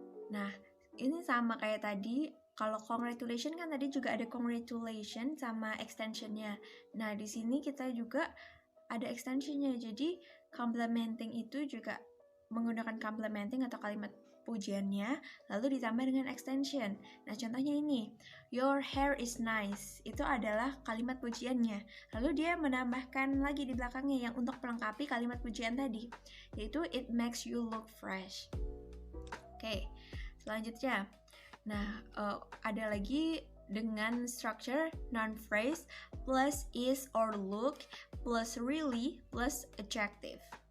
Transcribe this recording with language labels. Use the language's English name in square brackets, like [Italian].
[Indonesian] Nah, ini sama kayak tadi. Kalau congratulation kan tadi juga ada congratulation sama extensionnya. Nah, di sini kita juga ada extensionnya. Jadi, complimenting itu juga menggunakan complimenting atau kalimat pujiannya, lalu ditambah dengan extension. Nah, contohnya ini, [English] your hair is nice. [Indonesian] Itu adalah kalimat pujiannya. Lalu dia menambahkan lagi di belakangnya yang untuk melengkapi kalimat pujian tadi, yaitu [English] it makes you look fresh. [Indonesian] Oke, selanjutnya. Nah, ada lagi dengan structure noun phrase plus is or look plus really plus adjective.